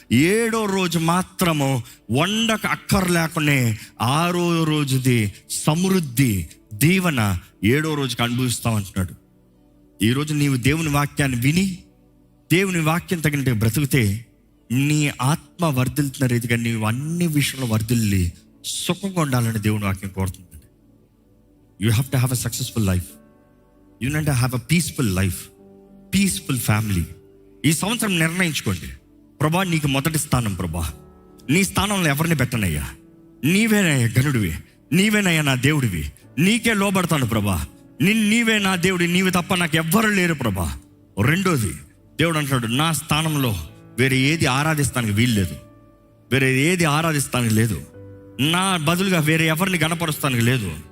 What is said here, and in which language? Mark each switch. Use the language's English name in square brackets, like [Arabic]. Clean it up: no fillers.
[Telugu] 7వ రోజు మాత్రము వండక అక్కర్లేకనే 6వ రోజుది సమృద్ధి దీవెన 7వ రోజుకి అనుభవిస్తామంటున్నాడు. ఈరోజు నీవు దేవుని వాక్యాన్ని విని దేవుని వాక్యం తగినట్టు బ్రతికితే నీ ఆత్మ వర్ధిల్తున్న రీతిగా నీవు అన్ని విషయంలో వర్ధిల్లి సుఖంగా ఉండాలని దేవుని వాక్యం కోరుతుంది. [English] You have to have a successful life. You need to have a peaceful life, peaceful family. [Telugu] ఈ సంవత్సరం నిర్ణయించుకోండి, ప్రభా నీకు మొదటి స్థానం ప్రభా, నీ స్థానంలో ఎవరిని పెట్టనయ్యా, నీవేనయ్యా గనుడివి, నీవేనయ్యా నా దేవుడివి, నీకే లోబడతాను ప్రభా, నీవే నా దేవుడి, నీవు తప్ప నాకు ఎవ్వరు లేరు ప్రభా. రెండోది, దేవుడు అంటాడు నా స్థానంలో వేరే ఏది ఆరాధిస్తానికి వీల్లేదు, వేరే ఏది ఆరాధిస్తానికి లేదు, నా బదులుగా వేరే ఎవరిని గణపరుస్తానికి లేదు.